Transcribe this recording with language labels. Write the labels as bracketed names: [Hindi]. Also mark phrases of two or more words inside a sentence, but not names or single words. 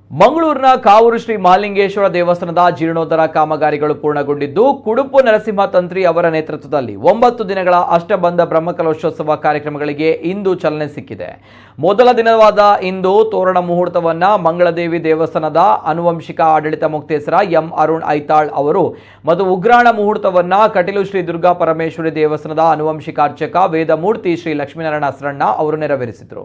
[Kannada] ಮಂಗಳೂರಿನ ಕಾವೂರು ಶ್ರೀ ಮಹಾಲಿಂಗೇಶ್ವರ ದೇವಸ್ಥಾನದ ಜೀರ್ಣೋದ್ಧಾರ ಕಾಮಗಾರಿಗಳು ಪೂರ್ಣಗೊಂಡಿದ್ದು, ಕುಡುಪು ನರಸಿಂಹ ತಂತ್ರಿ ಅವರ ನೇತೃತ್ವದಲ್ಲಿ 9 ದಿನಗಳ ಅಷ್ಟಬಂಧ ಬ್ರಹ್ಮಕಲಶೋತ್ಸವ ಕಾರ್ಯಕ್ರಮಗಳಿಗೆ ಇಂದು ಚಾಲನೆ ಸಿಕ್ಕಿದೆ. ಮೊದಲ ದಿನವಾದ ಇಂದು ತೋರಣ ಮುಹೂರ್ತವನ್ನ ಮಂಗಳದೇವಿ ದೇವಸ್ಥಾನದ ಆನುವಂಶಿಕ ಆಡಳಿತ ಮುಕ್ತೇಸರ ಎಂ ಅರುಣ್ ಐತಾಳ್ ಅವರು ಮತ್ತು ಉಗ್ರಾಣ ಮುಹೂರ್ತವನ್ನ ಕಟೀಲು ಶ್ರೀ ದುರ್ಗಾ ಪರಮೇಶ್ವರಿ ದೇವಸ್ಥಾನದ ಆನುವಂಶಿಕ ಅರ್ಚಕ ವೇದಮೂರ್ತಿ ಶ್ರೀ ಲಕ್ಷ್ಮೀನಾರಾಯಣ ಅಸರಣ್ಣ ಅವರು ನೆರವೇರಿಸಿದರು.